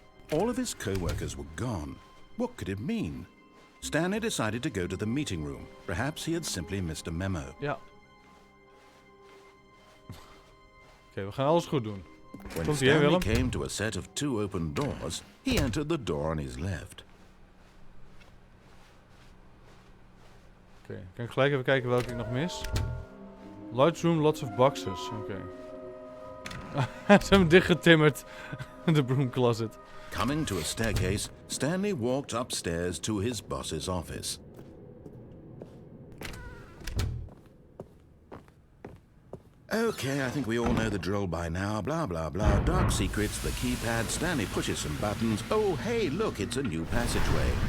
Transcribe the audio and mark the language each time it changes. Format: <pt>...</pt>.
<en>All of his co-workers were gone. What could it mean? Stanley decided to go to the meeting room. Perhaps he had simply missed a memo.</en> <nl>Ja. Oké, we gaan alles goed doen.</nl> <en>When Stanley came to a set of 2 open doors, he entered the door on his left.</en> <nl>Oké, kan ik gelijk even kijken welke ik nog mis?</nl> <en>Large room, lots of boxes.</en> <nl>Oké. Ze hebben hem dichtgetimmerd. De broom closet.</nl> <en>Coming to a staircase, Stanley walked upstairs to his boss's office. Okay, I think we all know the drill by now. Blah, blah, blah. Dark secrets, the keypad. Stanley pushes some buttons. Oh, hey, look, it's a new passageway.</en>